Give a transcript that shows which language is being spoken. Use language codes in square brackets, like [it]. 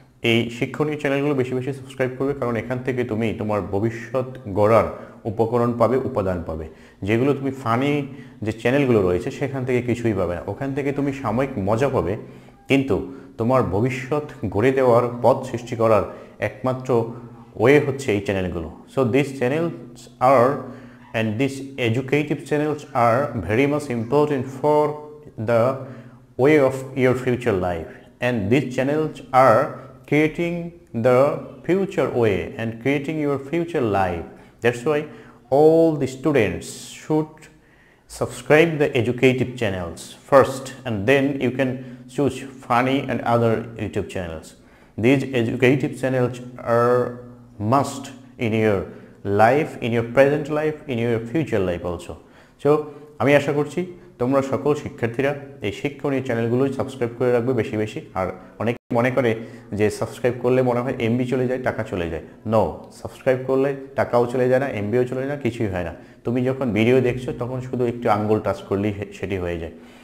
[bn] এই শিক্ষণীয় চ্যানেলগুলো বেশি বেশি সাবস্ক্রাইব করবে, কারণ এখান থেকে তুমি তোমার ভবিষ্যৎ গড়ার উপকরণ পাবে, উপাদান পাবে। যেগুলো তুমি ফানি যে চ্যানেলগুলো রয়েছে সেখান থেকে কিছুই পাবে না। ওখান থেকে তুমি সাময়িক মজা পাবে, কিন্তু তোমার ভবিষ্যৎ গড়ে দেওয়ার পথ সৃষ্টি করার একমাত্র ওয়ে হচ্ছে এই চ্যানেলগুলো। [en] So this channels are and these educative channels are very much important for the way of your future life, and these channels are creating the future way and creating your future life. That's why all the students should subscribe the educative channels first, and then you can choose funny and other YouTube channels. These educative channels are must in your life, in your present life, in your future life also. [bn] So আমি আশা করছি তোমরা সকল শিক্ষার্থীরা এই শিক্ষণীয় চ্যানেলগুলো subscribe করে রাখবে বেশি বেশি। আর অনেকে মনে করে যে সাবস্ক্রাইব করলে মনে হয় এমবি চলে যায়, টাকা চলে যায়। নো, সাবস্ক্রাইব করলে টাকাও চলে যায় না, এমবিও চলে যায় না, কিছুই হয় না। তুমি যখন ভিডিও দেখছো তখন শুধু একটু আঙ্গুল টাচ করলেই সেটি হয়ে যায়।